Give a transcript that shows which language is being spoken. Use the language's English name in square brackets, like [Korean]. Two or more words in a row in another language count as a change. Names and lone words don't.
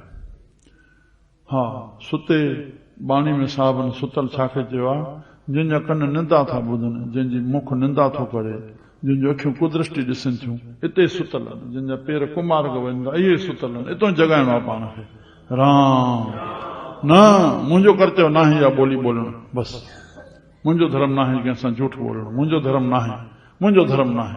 [Sindhi] हा, सुते बाणी में साहबन सुतल छाखे चयो आहे, जंहिंजा कन निंदा था ॿुधनि, जंहिंजी मुख निंदा थो करे, जंहिंजूं अखियूं कुदृष्टि ॾिसनि थियूं, हिते सुतल आहिनि, जंहिंजा पेर कुमार्ग वञनि था, इहे सुतल आहिनि। हितां जगाइणो आहे पाण खे। राम। न मुंहिंजो कर्तव्य नाहे या ॿोली ॿोलणु, बस मुंहिंजो धर्म नाहे कंहिंसां झूठ ॿोलणु, मुंहिंजो धर्म नाहे, मुंहिंजो धर्म नाहे।